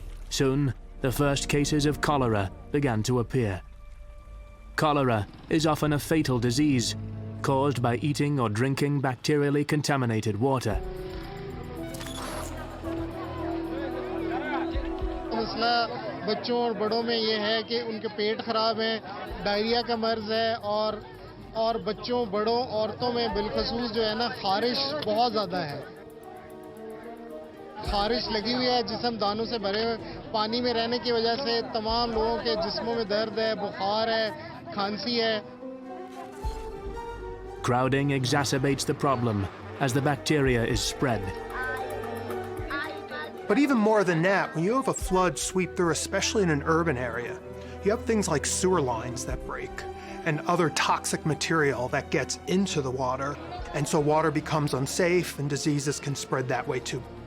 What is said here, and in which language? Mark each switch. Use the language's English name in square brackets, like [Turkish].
[English] Soon, the first cases of cholera began to appear. Cholera is often a fatal disease caused by eating or drinking bacterially contaminated water. [Hindi] मसला बच्चों और बड़ों में ये है कि उनके पेट खराब हैं, डायरिया का मर्ज है और बच्चों, बड़ों, औरतों में बिलखसूस जो है ना खारिश बहुत ज़्यादा है। खारिश लगी हुई है, जिस्म दानों से भरे हुए, पानी में रहने की वजह से तमाम लोगों के जिस्मों में दर्द है, बुखार है, खांसी है। [English] Crowding exacerbates the problem as the bacteria is spread. But even more than that, when you have a flood sweep through, especially in an urban area, you have things like sewer lines that break and other toxic material that gets into the water, and so water becomes unsafe and diseases can spread that way too.